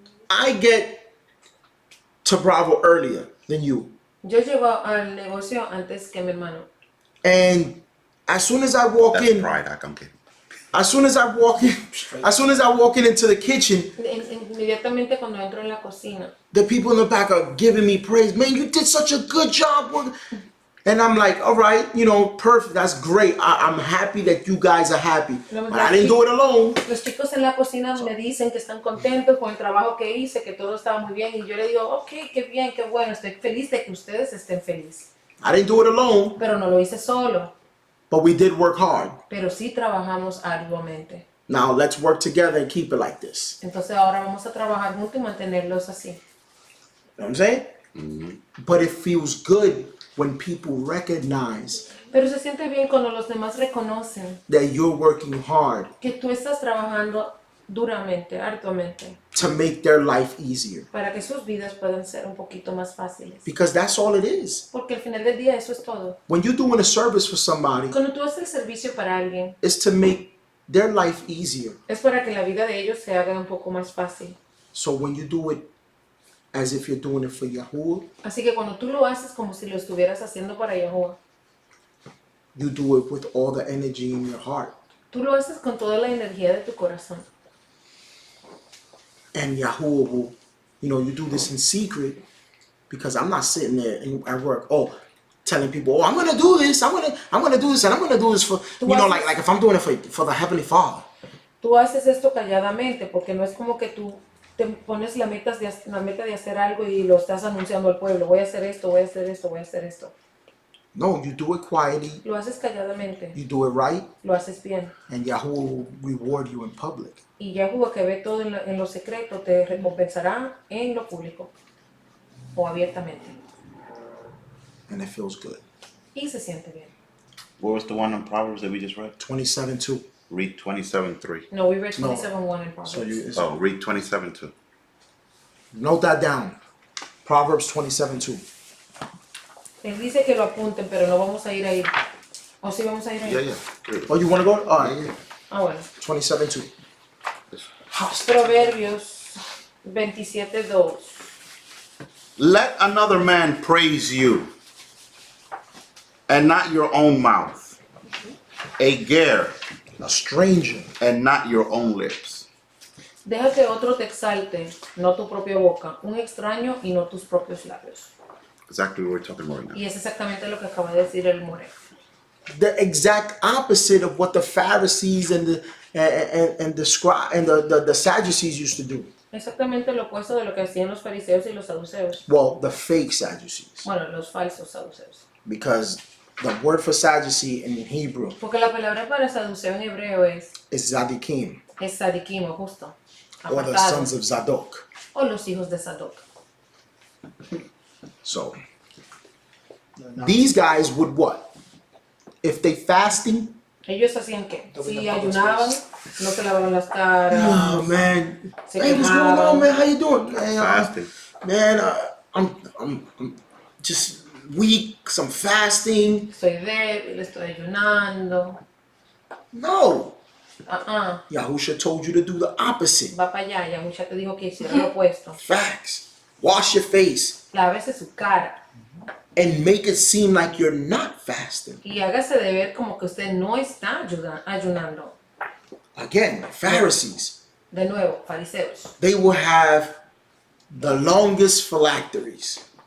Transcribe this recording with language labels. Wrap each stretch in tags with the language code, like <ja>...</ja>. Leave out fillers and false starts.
<en>I get to Bravo earlier than you.</en> <es>Yo llego al negocio antes que mi hermano.</es> <en>And as soon as I walk That's in, pride, I'm kidding. as soon as I walk in into the kitchen,</en> <es>Inmediatamente cuando entro en la cocina,</es> <en>the people in the back are giving me praise. Man, you did such a good job. And I'm like, all right, perfect. That's great. I'm happy that you guys are happy. But I didn't do it alone.</en> <es>los chicos en la cocina me dicen que están contentos con el trabajo que hice, que todo estaba muy bien. Y yo le digo, ok, qué bien, qué bueno. Estoy feliz de que ustedes estén felices.</es> <en>I didn't do it alone,</en> <es>Pero no lo hice solo.</es> <en>but we did work hard.</en> <es>Pero sí trabajamos arduamente.</es> <en>Now let's work together and keep it like this.</en> <es>Entonces ahora vamos a trabajar juntos y mantenerlos así.</es> <en>You know what I'm saying? But it feels good when people recognize</en> <es>Pero se siente bien cuando los demás reconocen</es> <en>that you're working hard</en> <es>que tú estás trabajando duramente, arduamente,</es> <en>to make their life easier.</en> <es>para que sus vidas puedan ser un poquito más fáciles.</es> <en>Because that's all it is.</en> <es>Porque al final del día eso es todo.</es> <en>When you're doing a service for somebody,</en> <es>Cuando tú haces el servicio para alguien,</es> <en>it's to make their life easier.</en> <es>es para que la vida de ellos se haga un poco más fácil.</es> <en>So when you do it as if you're doing it for Yahuwah,</en> <es>Así que cuando tú lo haces como si lo estuvieras haciendo para Yahuwah,</es> <en>you do it with all the energy in your heart.</en> <es>tú lo haces con toda la energía de tu corazón.</es> <en>and Yahuwah will, you do this in secret, because I'm not sitting there at work, telling people, I'm gonna do this, I'm gonna do this, and I'm gonna do this for, like if I'm doing it for the Heavenly Father.</en> <es>Tú haces esto calladamente porque no es como que tú te pones la meta de hacer algo y lo estás anunciando al pueblo. Voy a hacer esto, voy a hacer esto, voy a hacer esto.</es> <en>No, you do it quietly.</en> <es>Lo haces calladamente.</es> <en>You do it right.</en> <es>Lo haces bien.</es> <en>And Yahuwah will reward you in public.</en> <es>Y Yahuwah, que ve todo en lo secreto, te recompensará en lo público o abiertamente.</es> <en>And it feels good.</en> <es>Y se siente bien.</es> <en>What was the one in Proverbs that we just read? 27:2. Read 27:3. No, we read 27:1 in Proverbs. So Read 27:2. Note that down. Proverbs 27:2.</en> <es>Él dice que lo apunten, pero no vamos a ir ahí. ¿O sí vamos a ir ahí?</es> <en>Yeah. Oh, you want to go? All right.</en> <es>Ah, bueno.</es> <en>27:2.</en> <es>Proverbios 27:2.</es> <en>Let another man praise you, and not your own mouth. A ger, A stranger. and not your own lips.</en> <es>Deja que otro te exalte, no tu propia boca. Un extraño y no tus propios labios.</es> <en>Exactly what we're talking about right now.</en> <es>Y es exactamente lo que acaba de decir el More.</es> <en>The exact opposite of what the Pharisees and the Sadducees used to do.</en> <es>Exactamente lo opuesto de lo que hacían los fariseos y los saduceos.</es> <en>Well, the fake Sadducees.</en> <es>Bueno, los falsos saduceos.</es> <en>Because the word for Sadducee in Hebrew</en> <es>Porque la palabra para saduceo en hebreo es</es> <he>Zadikim,</he> <es>sadikim, justo.</es> <en>or the</en> <es>Apartado.</es> <en>sons of Zadok.</en> <es>O los hijos de Sadoc.</es> <en>So, these guys would what? If they fasting,</en> <es>Ellos hacían qué?</es> <en>Don't</en> <es>Si</es> <en>be the public</en> <es>ayunaban,</es> <en>space.</en> <es>no se lavaban las caras.</es> <en>oh man,</en> <es>Se</es> <en>hey, what's going</en> <es>quejaban.</es> <en>on, man? How you doing, man? Fasting. I'm just weak. 'Cause I'm fasting.</en> <es>Estoy débil, estoy ayunando.</es> <en>No,</en> <es>Ah,</es> <en>Yahusha told you to do the opposite.</en> <es>va para allá. Yahusha te dijo que hiciera lo opuesto.</es> <en>Facts. Wash your face</en> <es>Lávese su cara</es> <en>and make it seem like you're not fasting.</en> <es>y hágase de ver como que usted no está ayunando.</es> <en>Again, Pharisees.</en> <es>De nuevo, fariseos.</es> <en>They will have the longest phylacteries,</en>